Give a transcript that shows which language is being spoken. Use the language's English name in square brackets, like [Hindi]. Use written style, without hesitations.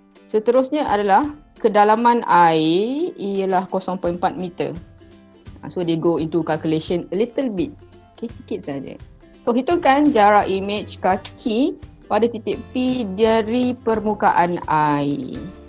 [Malay] Seterusnya adalah kedalaman air ialah 0.4 meter. [English] So they go into calculation a little bit. [Malay] Okay, sikit saja. So hitungkan jarak image kaki pada titik P dari permukaan air.